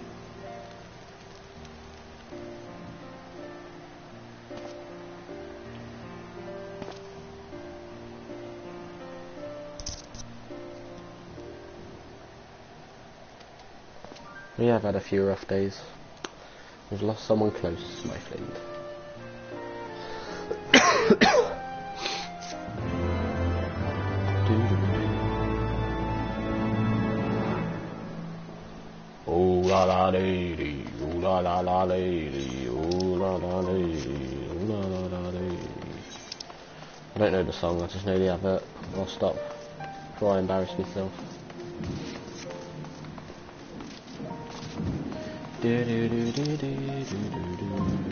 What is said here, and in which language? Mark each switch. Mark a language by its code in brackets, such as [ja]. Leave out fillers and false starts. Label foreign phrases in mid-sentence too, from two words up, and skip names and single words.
[en] We have had a few rough days. We've lost someone close, my friend. Ooh la la lady, ooh la la la lady, ooh la la lady, ooh la la la lady. I don't know the song, I just know the advert. I'll stop before I embarrass myself. Do do do do do do do.